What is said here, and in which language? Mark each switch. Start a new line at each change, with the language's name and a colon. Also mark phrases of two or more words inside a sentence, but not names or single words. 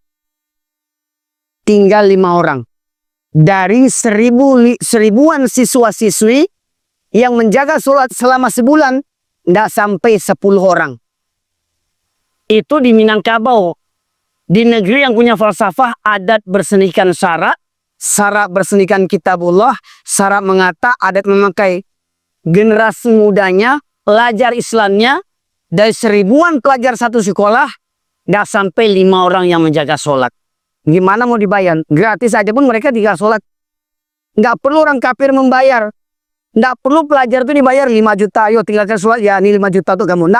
Indonesian: Tinggal 5 orang. Dari seribuan siswa-siswi yang menjaga sholat selama sebulan, tidak sampai 10 orang. Itu di Minangkabau. Di negeri yang punya falsafah, adat bersenikan syarak, syarak bersenikan kitabullah, syarak mengata, adat memakai. Generasi mudanya, pelajar Islamnya, dari seribuan pelajar satu sekolah, tidak sampai 5 orang yang menjaga sholat. Gimana mau dibayar? Gratis aja pun mereka tinggal sholat. Nggak perlu orang kafir membayar. Nggak perlu pelajar itu dibayar 5 juta. Ayo tinggalkan sholat, ya ini 5 juta tuh kamu.